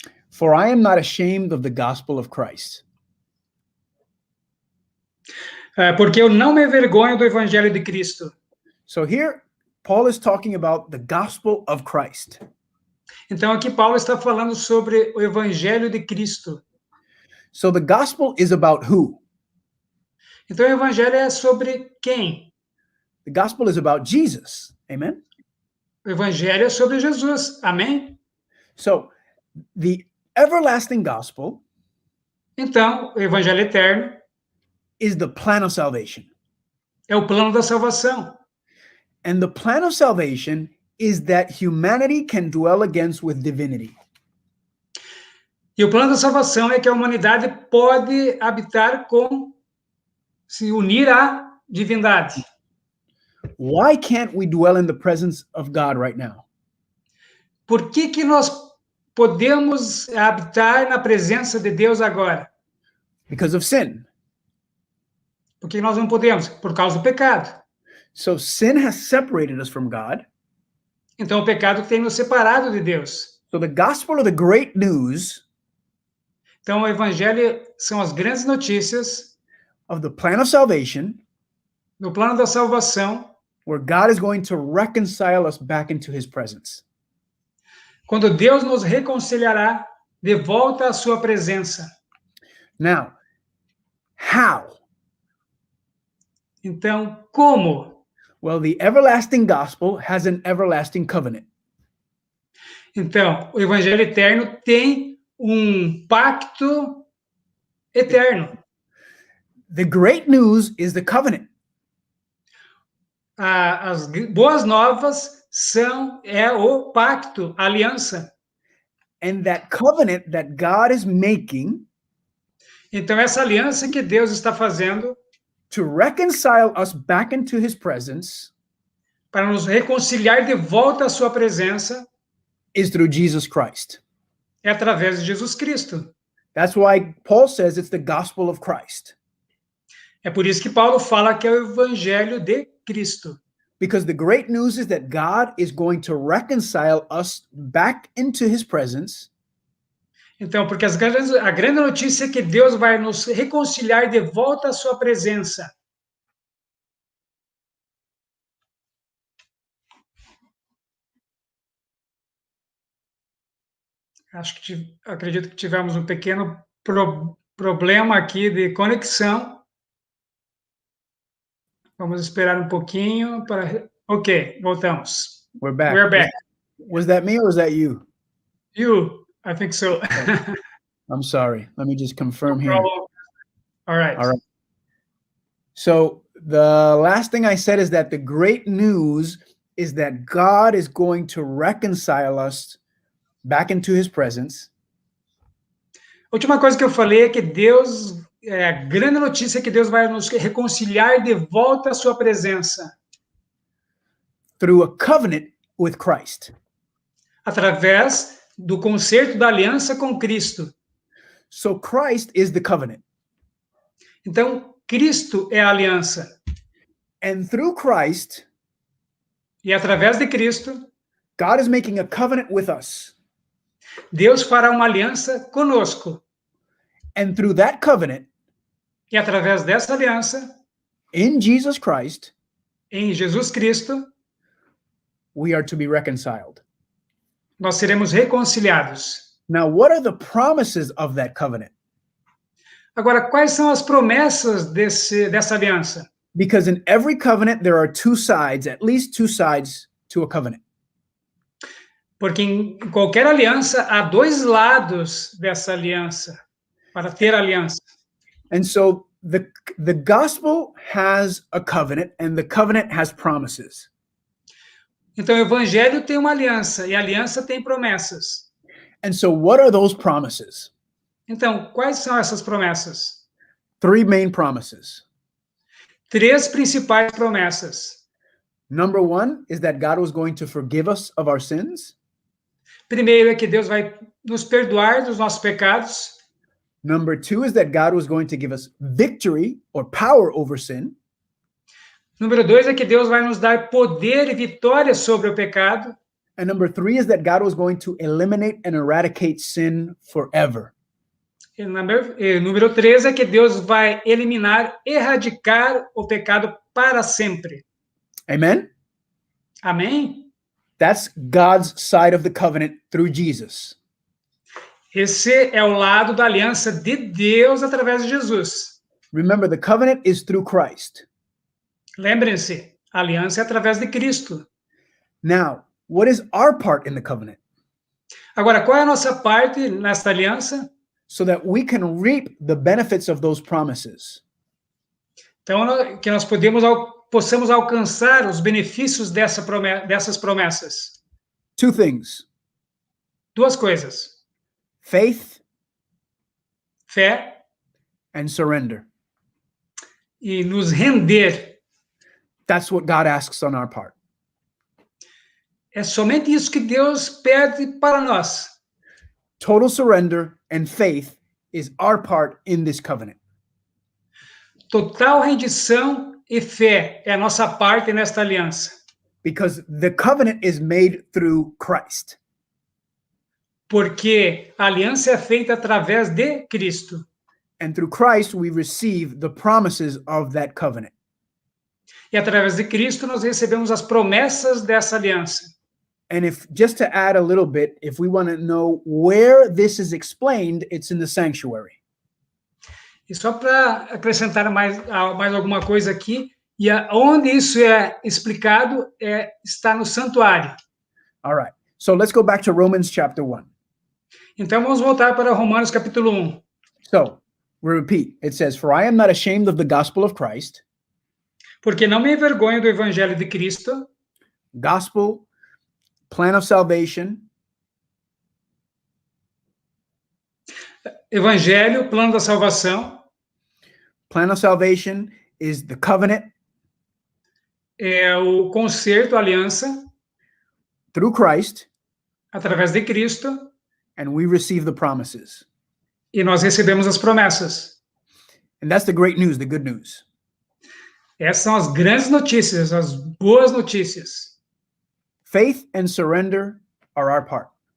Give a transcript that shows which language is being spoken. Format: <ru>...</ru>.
<en>For I am not ashamed of the gospel of Christ.</en> <pt>Porque eu não me envergonho do evangelho de Cristo.</pt> <en>So here, Paul is talking about the gospel of Christ.</en> <pt>Então aqui Paulo está falando sobre o evangelho de Cristo.</pt> <en>So the gospel is about who?</en> <pt>Então o evangelho é sobre quem?</pt> <en>The gospel is about Jesus. Amen?</en> <pt>O evangelho é sobre Jesus. Amém?</pt> <en>So the everlasting gospel</en> <pt>Então, o evangelho eterno</pt> <en>is the plan of salvation.</en> <pt>é o plano da salvação.</pt> <en>And the plan of salvation is that humanity can dwell against with divinity.</en> <pt>E o plano da salvação é que a humanidade pode habitar se unir à divindade.</pt> <en>Why can't we dwell in the presence of God right now?</en> <pt>Por que nós podemos habitar na presença de Deus agora?</pt> <en>Because of sin.</en> <pt>Por que nós não podemos? Por causa do pecado.</pt> <en>So sin has separated us from God.</en> <pt>Então o pecado tem nos separado de Deus.</pt> <en>So the gospel of the great news</en> <pt>Então o evangelho são as grandes notícias</pt> <en>of the plan of salvation,</en> <pt>do plano da salvação,</pt> <en>where God is going to reconcile us back into his presence.</en> <pt>quando Deus nos reconciliará de volta à sua presença.</pt> <en>Now, how?</en> <pt>Então, como?</pt> <en>Well, the everlasting gospel has an everlasting covenant.</en> <pt>Então, o evangelho eterno tem pacto eterno.</pt> <en>The great news is the covenant.</en> <pt>As boas novas é o pacto, a aliança.</pt> <en>And that covenant that God is making</en> <pt>Então, essa aliança que Deus está fazendo</pt> <en>to reconcile us back into his presence</en> <pt>para nos reconciliar de volta à sua presença</pt> <en>is through Jesus Christ.</en> <pt>é através de Jesus Cristo.</pt> <en>That's why Paul says it's the gospel of Christ.</en> <pt>É por isso que Paulo fala que é o evangelho de Cristo.</pt> <en>Because the great news is that God is going to reconcile us back into his presence.</en> <pt>Então, porque a grande notícia é que Deus vai nos reconciliar de volta à sua presença. Acredito que tivemos um pequeno problema aqui de conexão. Vamos esperar um pouquinho para... Ok, voltamos.</pt> <en>We're back. We're back. Was that me or was that you? You, I think so. I'm sorry. Let me just confirm here. All right. All right. So the last thing I said is that the great news is that God is going to reconcile us back into his presence.</en> <pt>A última coisa que eu falei é que a grande notícia é que Deus vai nos reconciliar de volta à sua presença.</pt> <en>Through a covenant with Christ.</en> <pt>Através do concerto da aliança com Cristo.</pt> <en>So Christ is the covenant.</en> <pt>Então, Cristo é a aliança.</pt> <en>And through Christ,</en> <pt>e através de Cristo,</pt> <en>God is making a covenant with us.</en> <pt>Deus fará uma aliança conosco.</pt> <en>And through that covenant,</en> <pt>e através dessa aliança,</pt> <en>in Jesus Christ,</en> <pt>em Jesus Cristo,</pt> <en>we are to be reconciled.</en> <pt>nós seremos reconciliados.</pt> <en>Now, what are the promises of that covenant?</en> <pt>Agora, quais são as promessas dessa aliança?</pt> <en>Because in every covenant, there are two sides, at least two sides to a covenant.</en> <pt>Porque em qualquer aliança, há dois lados dessa aliança, para ter aliança.</pt> <en>And so the gospel has a covenant, and the covenant has promises.</en> <pt>Então, o evangelho tem uma aliança, e a aliança tem promessas.</pt> <en>And so what are those promises?</en> <pt>Então, quais são essas promessas?</pt> <en>Three main promises.</en> <pt>Três principais promessas.</pt> <en>Number one is that God was going to forgive us of our sins.</en> <pt>Primeiro é que Deus vai nos perdoar dos nossos pecados.</pt> <en>Number two is that God was going to give us victory or power over sin.</en> <pt>Número 2 é que Deus vai nos dar poder e vitória sobre o pecado.</pt> <en>And number three is that God was going to eliminate and eradicate sin forever.</en> <pt>E número 3 é que Deus vai eliminar, erradicar o pecado para sempre.</pt> <en>Amen?</en> <pt>Amém?</pt> <en>That's God's side of the covenant through Jesus.</en> <pt>Esse é o lado da aliança de Deus através de Jesus.</pt> <en>Remember, the covenant is through Christ.</en> <pt>Lembrem-se, a aliança é através de Cristo.</pt> <en>Now, what is our part in the covenant?</en> <pt>Agora, qual é a nossa parte nesta aliança?</pt> <en>So that we can reap the benefits of those promises.</en> <pt>Então, que nós possamos alcançar os benefícios dessas promessas.</pt> <en>Two things:</en> <pt>Duas coisas:</pt> <en>faith</en> <pt>fé</pt> <en>and surrender.</en> <pt>e nos render.</pt> <en>That's what God asks on our part.</en> <pt>É somente isso que Deus pede para nós.</pt> <en>Total surrender and faith is our part in this covenant.</en> <pt>Total rendição e fé é a nossa parte nesta aliança.</pt> <en>Because the covenant is made through Christ.</en> <pt>Porque a aliança é feita através de Cristo.</pt> <en>And through Christ, we receive the promises of that covenant.</en> <pt>E através de Cristo nós recebemos as promessas dessa aliança.</pt> <en>And if, just to add a little bit, if we want to know where this is explained, it's in the sanctuary.</en> <pt>E só para acrescentar mais alguma coisa aqui, e onde isso é explicado está no santuário.</pt> <en>All right. So let's go back to Romans chapter 1.</en> <pt>Então vamos voltar para Romanos capítulo 1.</pt> <en>So, we repeat. It says, "For I am not ashamed of the gospel of Christ."</en> <pt>Porque não me envergonho do evangelho de Cristo.</pt> <en>Gospel, plan of salvation.</en> <pt>Evangelho, plano da salvação.</pt> <en>Plan of salvation is the covenant.</en> <pt>É o concerto, a aliança.</pt> <en>Through Christ.</en> <pt>Através de Cristo.</pt> <en>And we receive the promises.</en> <pt>E nós recebemos as promessas.</pt> <en>And that's the great news, the good news.</en> <pt>Essas são as grandes notícias, as boas notícias.</pt> <en>Faith and surrender are our part.</en>